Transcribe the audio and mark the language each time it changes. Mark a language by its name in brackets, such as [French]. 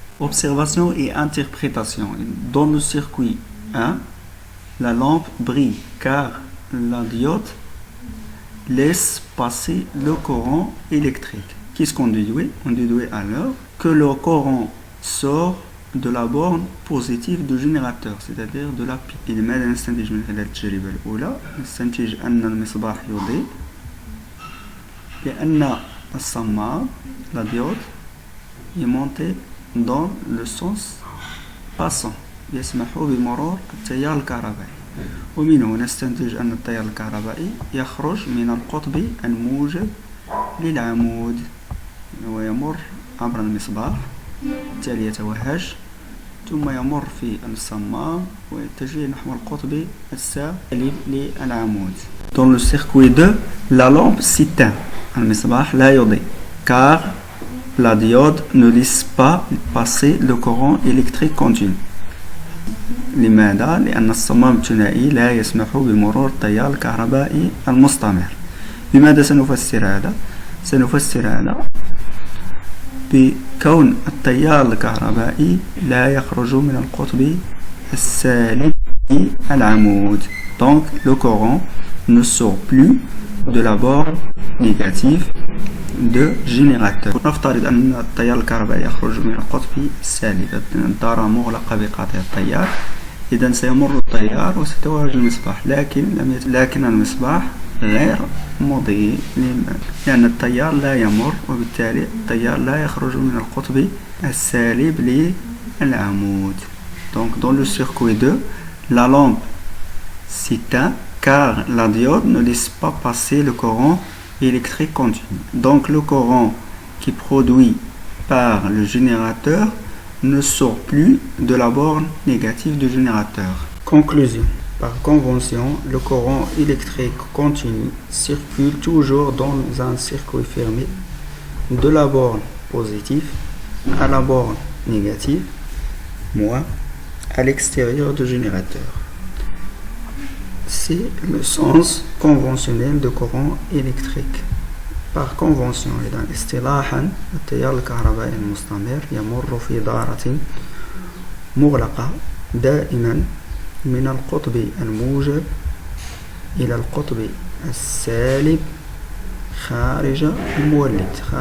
[French] Observation et interprétation. Dans le circuit 1, la lampe brille car la diode laisse passer le courant électrique. Qu'est-ce qu'on déduit? On déduit alors que le courant sort de la borne positive du générateur, c'est-à-dire de la pile. [Arabic] لماذا نستنتج من خلال التجربة الأولى؟ نستنتج أن المصباح يضيء لأن الصمام [French] la diode est montée dans le sens passant [Arabic] يسمح بمرور التيار الكهربائي. ومنه نستنتج أن التيار الكهربائي يخرج من القطب الموجب للعمود ويمر عبر المصباح، بالتالي يتوهج ثم يمر في الصمام ويتجه نحو القطب السالب للعمود. [French] Dans le circuit 2, la lampe s'éteint. [Arabic] المصباح لا يضيء [French] car la diode ne laisse pas passer le courant électrique continu. [Arabic] لماذا؟ لأن الصمام الثنائي لا يسمح بمرور التيار الكهربائي المستمر. بماذا سنفسر هذا؟ سنفسر هذا بكون التيار الكهربائي لا يخرج من القطب السالب للعمود. [French] Donc le courant ne sort plus de la borne négative de générateur. [Arabic] نفترض أن التيار الكهربائي يخرج من القطب السالب، الدارة مغلقة بقاطع التيار، إذا سيمر التيار وستتوهج المصباح، لكن المصباح غير مضيء لأن التيار لا يمر، وبالتالي التيار لا يخرج من القطب السالب للعمود. [French] Donc dans le circuit 2, la lampe s'éteint car la diode ne laisse pas passer le courant électrique continu. Donc le courant qui est produit par le générateur ne sort plus de la borne négative du générateur. Conclusion. Par convention, le courant électrique continu circule toujours dans un circuit fermé de la borne positive à la borne négative, moins à l'extérieur du générateur. C'est le sens conventionnel de courant électrique. Par convention [Arabic] إذا اصطلاحا التيار الكهربائي المستمر يمر في دارة مغلقة دائما من القطب الموجب إلى القطب السالب خارج المولد.